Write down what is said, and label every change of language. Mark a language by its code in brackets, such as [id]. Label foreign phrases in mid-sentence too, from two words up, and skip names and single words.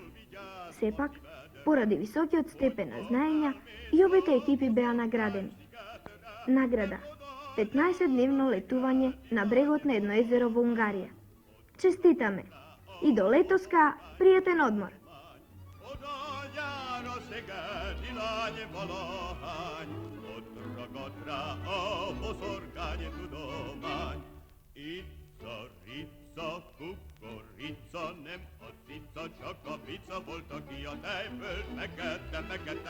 [mk] Сепак, поради високиот степен на знаења, и обете екипи беа наградени. Награда 15-дневно летување на брегот на едно езеро во Унгарија. Честитаме! И до летоска пријатен одмор! [hu] Kukorica, nem hacica, csak a pica volt, aki a tejföld megette.